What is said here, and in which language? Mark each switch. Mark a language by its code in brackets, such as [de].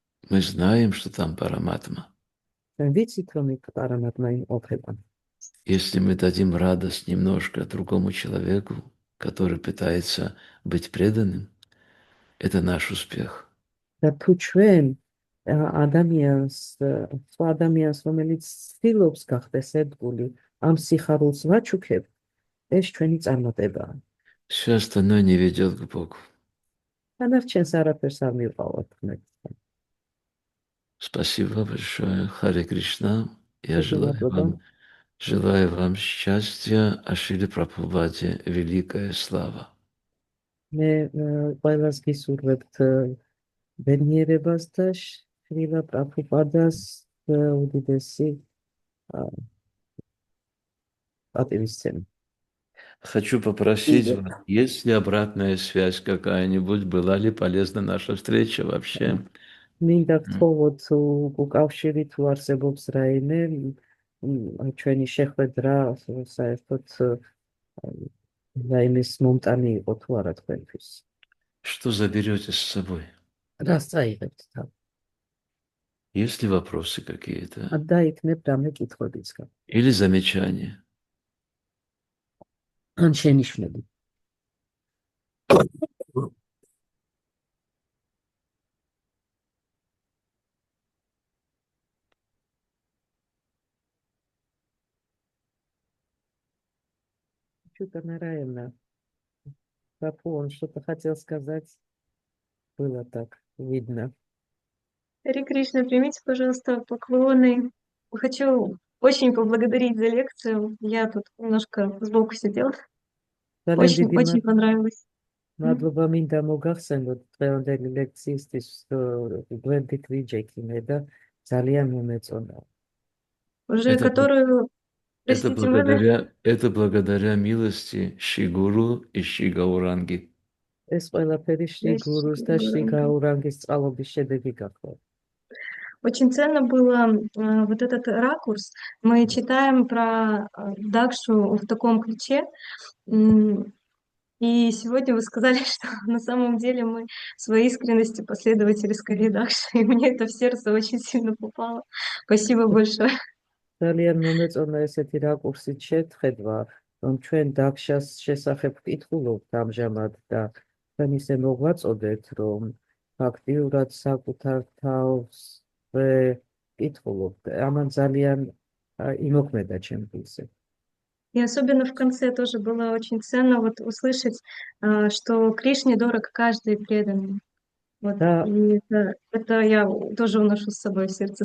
[ru] Мы знаем, что там Параматма. [ka] ჩვენ ვიცით, რომ იქ პარამატმა იმყოფება. [ru] Если мы дадим радость немножко другому человеку, который пытается быть преданным, это наш успех. [ka] და თუ ჩვენ ადამიანს, სხვა ადამიანს, რომელიც ცდილობს გახდეს ერთგული, ამ სიხარულს ვაჩუქებთ, ეს ჩვენი წარმატებაა. [ru] Все остальное не ведет к Богу. [ka] დანარჩენს არაფერს არ მივყავართ ღმერთთან. [ru] Спасибо большое, Харе Кришна. Я Спасибо, желаю вам счастья, а Шриле Прабхупаде великая слава. [ka] მე ყველას გისურვებთ ბედნიერებას და შრილა პრაბჰუპადას უდიდესი პატივისცემა. [ru] Хочу попросить вас, есть ли обратная связь какая-нибудь, была ли полезна наша встреча вообще? [ka] მინდა გთხოვოთ უკავშირი თუ არსებობს რაიმე ჩვენი შეხვედრა საერთოდ რაიმეს მომტანი იყო თუ არა თქვენთვის. [ru] Что заберете с собой? [ka] რას წაიღებთ თან? [ru] Есть ли вопросы какие-то? [ka] დაიქნებ რამე კითხვებიც გაქვთ. [ru] Или замечания? [ka] ან შენიშვნები. [ru] Что-то, наверное, Рапон, что-то хотел сказать. Было так видно. Харе Кришна, примите, пожалуйста, поклоны. Хочу очень поблагодарить за лекцию. Я тут немножко сбоку сидела. Очень понравилось. [ka] მადლობა მინდა მოგახსენოთ დღევანდელი ლექციისთვის გვერდით ვიჯექინე და ძალიან მომეწონა. [ru] Уже которую, простите, это благодаря милости Шри Гуру и Шри Гауранги. [ka] ეს ყველაფერი შიგურუს და შიგაურანგის წყალობის შედეგი გახდა. [ru] Очень ценно было вот этот ракурс. Мы читаем про Дакшу в таком ключе. И сегодня вы сказали, что на самом деле мы в своей искренности последователи скорее Дакши. И мне это в сердце очень сильно попало. Спасибо большое. [ka] ძალიან მომეწონა ესეთი რაკურსით შეხედვა, რომ ჩვენ დაქშას შესახებ ვკითხულობთ ამჟამად და თქვენ ისე მოგვაწოდეთ, რომ ფაქტიურად საკუთარ თავს ვკითხულობთ. ამან ძალიან იმოქმედა ჩემთვის. [ru] И особенно в конце тоже было очень ценно вот услышать, что Кришне дорог каждый преданный. Вот. Да. И это я тоже уношу с собой в сердце.